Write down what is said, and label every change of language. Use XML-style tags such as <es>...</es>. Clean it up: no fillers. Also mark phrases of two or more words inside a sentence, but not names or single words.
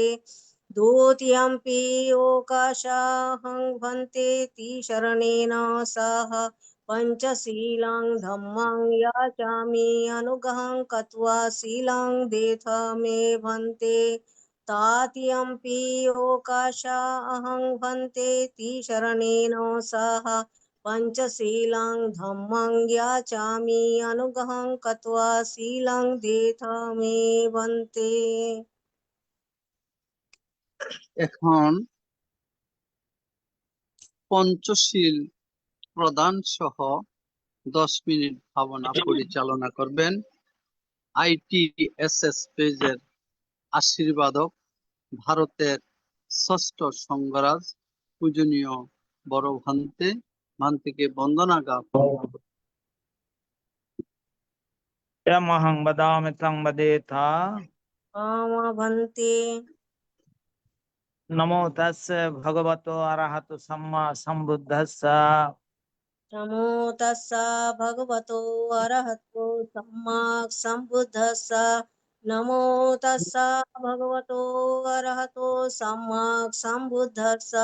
<pi>द्वितीयम्पि ओकाशाहं भन्ते तिशरणेन सह पञ्चशीलं धम्मं याचामि अनुग्रहं कृत्वा शीलं देत मे भन्ते। तृतीयम्पि ओकाशाहं भन्ते तिशरणेन सह पञ्चशीलं धम्मं याचामि अनुग्रहं कृत्वा शीलं देत मे भन्ते।</pi> <bn>এখন পঞ্চশীল প্রদান সহ 10 মিনিট ভাবনা পরিচালনা করবেন ITSS পেজের আশীর্বাদক, ভারতের ষষ্ঠ সংঘরাজ পূজনীয় বড় ভান্তিকে বন্দনা জ্ঞাপন।</bn> <pi>यमहं वदामि तं वदेथा। आम भन्ते। नमो तस्य भगवतो अरहतो सम्मा सम्बुद्धस्य। नमो तस्सा भगवतो अरहतो सम्मा सम्बुद्धस्सा। नमो तस्सा भगवतो अरहतो सम्मा सम्बुद्धस्सा।</pi>